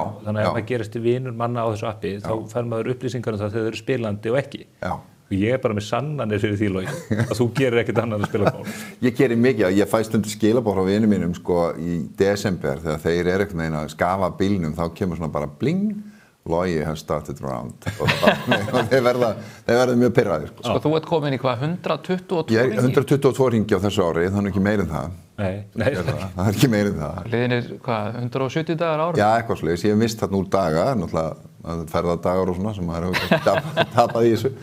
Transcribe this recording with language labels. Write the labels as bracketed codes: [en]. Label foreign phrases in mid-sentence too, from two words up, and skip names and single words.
[is] þannig að ef maður gerist vinur manna á þessu appi, þá fær maður upplýsingar það þegar þau eru spilandi og ekki. Já. Og ég bara með sannanir fyrir því, Logi, að þú gerir ekkert annað að spila golf. Ég gerir mikið. Ég fæ stundum skilaboð frá vinum mínum í desember þegar þeir eru einhvern veginn að skafa bílnum, þá kemur svona bara bling. [en] Logi has started round [is] og þeir verða mjög pirraðir. Sko þú ert komin í hvað, 122 ringi? Ég 122 ringi á þessu ári, þannig ekki meir en það. Nei. Það ekki meir en það. Liðinir hvað, 170 dagar ára? Já, eitthvað svoleiðis. Ég hef mist þarna úr daga, náttúrulega ferðadagar og svona sem maður hefur tapað í þessu.